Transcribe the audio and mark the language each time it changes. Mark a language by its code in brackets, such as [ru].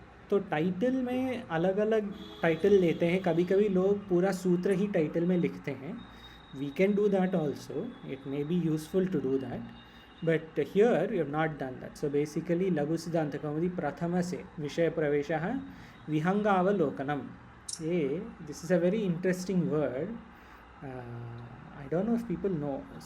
[hi] तो टाइटल में अलग अलग टाइटल लेते हैं. कभी कभी लोग पूरा सूत्र ही टाइटल में लिखते हैं. [en] We can do that also. It may be useful to do that. But here you have not done that. So basically [hi] लघु सिद्धांत कौमुदी प्रथम से विषय प्रवेशः विहंगावलोकनम. ये [en] this is a very interesting word. I don't know if people know.